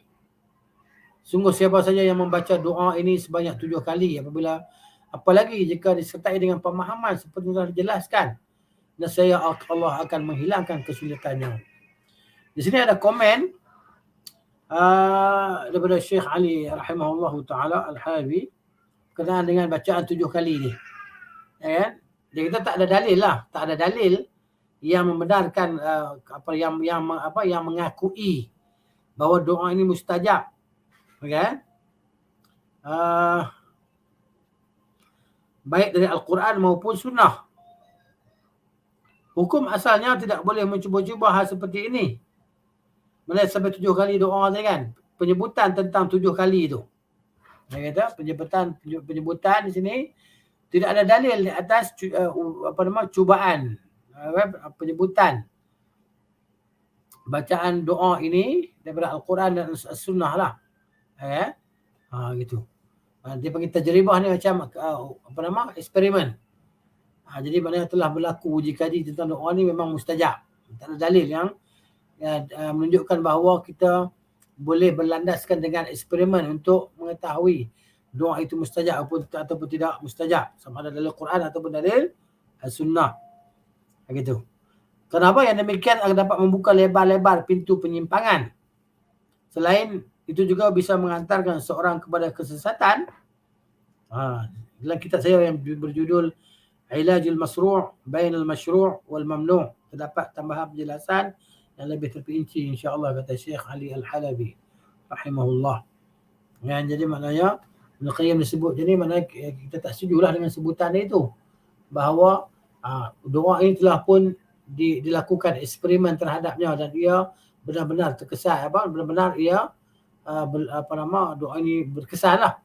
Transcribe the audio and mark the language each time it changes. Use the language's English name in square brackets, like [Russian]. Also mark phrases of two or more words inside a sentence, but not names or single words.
[Malay] Sungguh siapa saja yang membaca doa ini sebanyak 7 kali, apalagi jika disertai dengan pemahaman seperti yang telah dijelaskan, nescaya Allah akan menghilangkan kesulitannya. Di sini ada komen daripada Syekh Ali [Arabic] rahimahullahu taala [Malay] Al-Halabi berkenaan dengan bacaan 7 kali ni. Ya kan? Dia kata tak ada dalil lah, tak ada dalil yang membenarkan yang mengakui bahawa doa ini mustajab. Okay? Baik dari Al-Quran maupun Sunnah. Hukum asalnya tidak boleh mencuba-cuba hal seperti ini. Melihat sampai 7 kali doa tadi kan. Penyebutan tentang 7 kali itu. Dia kata penyebutan di sini tidak ada dalil di atas cubaan. Penyebutan bacaan doa ini daripada Al-Quran dan As-Sunnah lah. Gitu. Dia panggil tajribah ni macam eksperimen. Jadi maknanya telah berlaku uji kaji tentang doa ni memang mustajab. Tak ada dalil yang menunjukkan bahawa kita boleh berlandaskan dengan eksperimen untuk mengetahui doa itu mustajab ataupun tidak mustajab, sama ada dalil Quran ataupun dalil Sunnah. Begitu. Kenapa yang demikian akan dapat membuka lebar-lebar pintu penyimpangan. Selain itu juga bisa mengantarkan seorang kepada kesesatan. Dalam kitab saya yang berjudul Ilajul Masru' Bainal Masyru' wal Mamnu' terdapat tambahan penjelasan yang lebih terperinci [Arabic] insya-Allah, [Malay] kata Syekh Ali Al-Halabi rahimahullah. Jadi maknanya Ibn Qayyim disebut jadi maknanya kita tak setujulah dengan sebutan itu bahawa doa ini telah pun dilakukan eksperimen terhadapnya dan ia benar-benar terkesan benar-benar ia doa ini berkesan lah.